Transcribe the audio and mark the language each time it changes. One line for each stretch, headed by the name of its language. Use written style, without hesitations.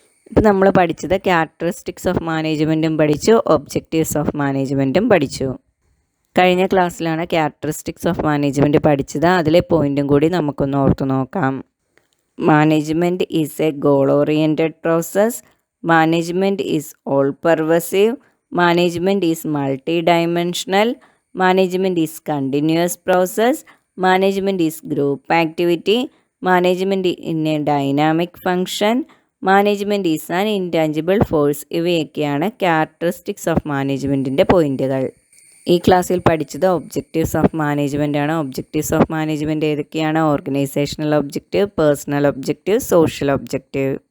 Malayalam: ഇപ്പം നമ്മൾ പഠിച്ചത് ക്യാരക്ടറിസ്റ്റിക്സ് ഓഫ് മാനേജ്മെൻറ്റും പഠിച്ചു, ഒബ്ജക്റ്റീവ്സ് ഓഫ് മാനേജ്മെൻറ്റും പഠിച്ചു. കഴിഞ്ഞ ക്ലാസ്സിലാണ് ക്യാരക്ടറിസ്റ്റിക്സ് ഓഫ് മാനേജ്മെൻറ്റ് പഠിച്ചത്. അതിലെ പോയിൻറ്റും കൂടി നമുക്കൊന്ന് ഓർത്തു നോക്കാം.
English: Management is a goal oriented process. Management is all pervasive. Management is multi-dimensional. Management is continuous process. Management is group activity. Management in a dynamic function. Management is an intangible force.
Malayalam: ഇവയൊക്കെയാണ് characteristics of മാനേജ്മെൻറ്റിൻ്റെ പോയിൻറ്റുകൾ. ഈ ക്ലാസ്സിൽ പഠിച്ചത് objectives of management ആണ്. Objectives of management ഏതൊക്കെയാണ്? Organisational objective, personal objective, social objective.